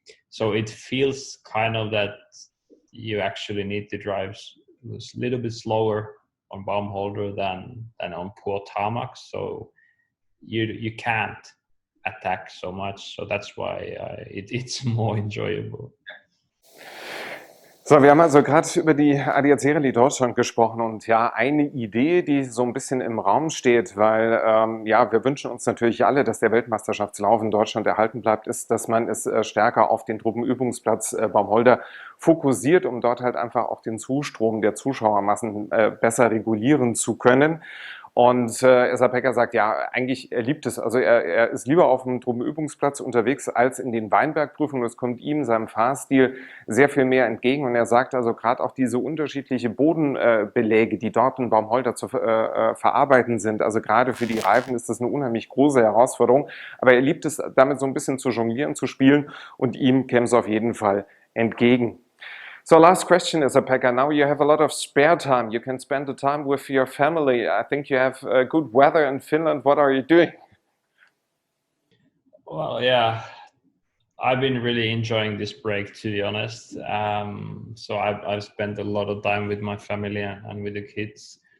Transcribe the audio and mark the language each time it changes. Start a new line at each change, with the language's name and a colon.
English: So it feels kind of that you actually need to drive a little bit slower on bomb holder than on poor tarmac. So you can't attack so much. So that's why it's more enjoyable.
German: So, wir haben also gerade über die ADAC Rallye Deutschland gesprochen und ja, eine Idee, die so ein bisschen im Raum steht, weil ja, wir wünschen uns natürlich alle, dass der Weltmeisterschaftslauf in Deutschland erhalten bleibt, ist, dass man es stärker auf den Truppenübungsplatz Baumholder fokussiert, um dort halt einfach auch den Zustrom der Zuschauermassen besser regulieren zu können. Und Esapekka sagt, ja, eigentlich er liebt es. Also er ist lieber auf dem Truppenübungsplatz unterwegs als in den Weinbergprüfungen. Das kommt ihm, seinem Fahrstil, sehr viel mehr entgegen. Und er sagt also gerade auch diese unterschiedliche Bodenbeläge, die dort in Baumholder zu verarbeiten sind. Also gerade für die Reifen ist das eine unheimlich große Herausforderung. Aber er liebt es, damit so ein bisschen zu jonglieren, zu spielen. Und ihm käme es auf jeden Fall entgegen.
English: So last question, Esapekka. Now you have a lot of spare time. You can spend the time with your family. I think you have good weather in Finland. What are you doing? Well, yeah, I've been really enjoying this break, to be honest. So I've spent a lot of time with my family and with the kids.